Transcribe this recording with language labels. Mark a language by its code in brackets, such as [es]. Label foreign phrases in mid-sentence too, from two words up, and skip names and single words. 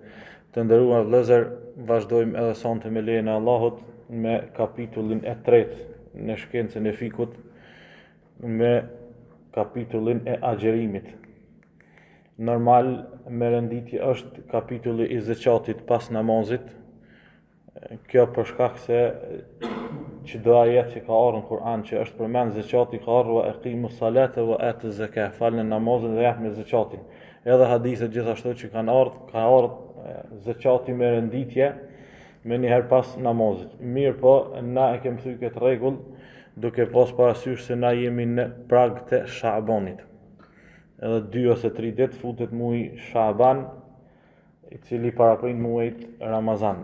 [sq] Të nderuar vëllezër, vazhdojmë edhe sonte me lejen e Allahut me kapitullin e tretë në shkencën e fikut, me kapitullin e agjerimit. Normal, me renditje është kapitulli i zeqatit pas namazit. Kjo për shkak se çdo ajet që ka ardhur në Kur'an që është përmend zeqati ka ardhur [ar] وأقيموا الصلاة وآتوا الزكاة, [sq] falni namazin dhe japni zakatin. Edhe hadithet gjithashtu që kanë ardhur, ka ardhur zeqati me renditje me njëherë pas namazit. Mirë po, na e kemi thënë këtë rregull duke pas parasysh se na jemi në prag të Shabanit. Edhe 2 ose 3 ditë futet muaji Shaban, i cili paraprin muajit Ramazan.